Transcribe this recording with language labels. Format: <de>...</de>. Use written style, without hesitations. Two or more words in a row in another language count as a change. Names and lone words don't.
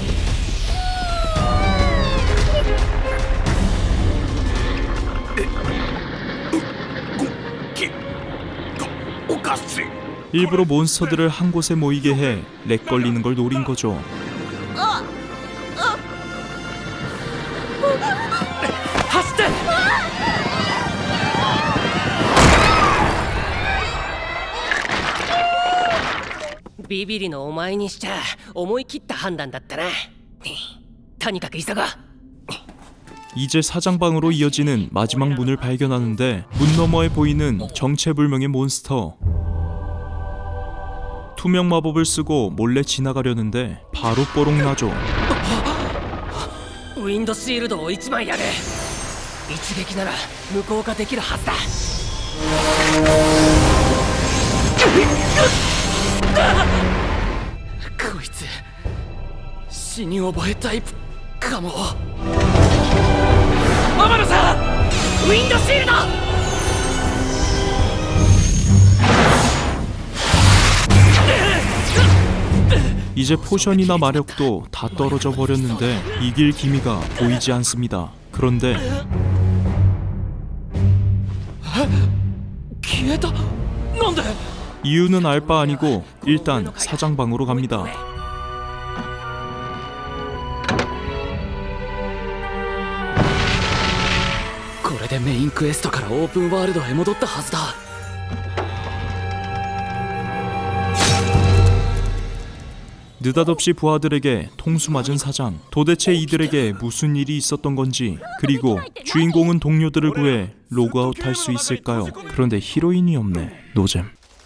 <ko>일부러 몬스터들을 한 곳에 모이게 해 렉 걸리는 걸 노린 거죠.</ko> <ja>ビビリのお前にしちゃ思い切った判断だったな。とにかく急ごう。</ja> <ko>이제 사장방으로 이어지는 마지막 문을 발견하는데 문 너머에 보이는 정체불명의 몬스터. 투명 마법을 쓰고 몰래 지나가려는데 바로 뽀록나죠.</ko> <ja>ウィンドシールドを1枚やる。一撃なら無効化できるはずだ。こいつ死に覚えタイプかも。天野さんウィンドシールド。</ja> <ko>이제 포션이나 마력도 다 떨어져 버렸는데 이길 기미가 보이지 않습니다. 그런데</ko> <ja>消えた。なんで？</ja> <ko>이유는 알 바 아니고 일단 사장방으로 갑니다.</ko> <ja>これでメインクエストからオープンワールドへ戻ったはずだ。</ja> <ko>느닷없이 부하들에게 통수 맞은 사장. 도대체 이들에게 무슨 일이 있었던 건지, 그리고 주인공은 동료들을 구해 로그아웃 할 수 있을까요? 그런데 히로인이 없네. 노잼.</ko>